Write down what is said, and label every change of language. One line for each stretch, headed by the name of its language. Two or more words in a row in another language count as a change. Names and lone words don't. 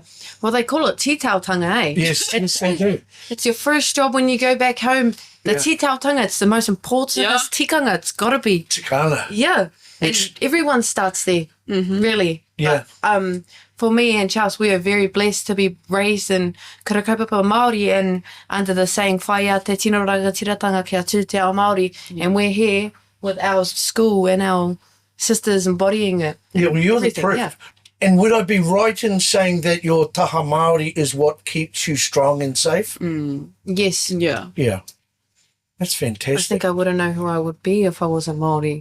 English: Well, they call it titautanga, eh? Yes, they do. It's your first job when you go back home. The titautanga, it's the most important. Yeah. It's tikanga, it's got to be. Tikana. Yeah. And everyone starts there, really. Yeah. But, for me and Charles, we are very blessed to be raised in
Māori: kura kaupapa Māori
English: and under the saying,
Māori: whaia te tino ranga tiratanga kia tū te ao Māori.
English: And we're here with our school and our sisters embodying it. Yeah, well, you're the Everything, proof. yeah. And would I be right in saying that your
Māori: taha Māori
English: is what keeps you strong and safe? Yes. yeah. Yeah. That's I fantastic. think I wouldn't know who I would be if I wasn't Māori.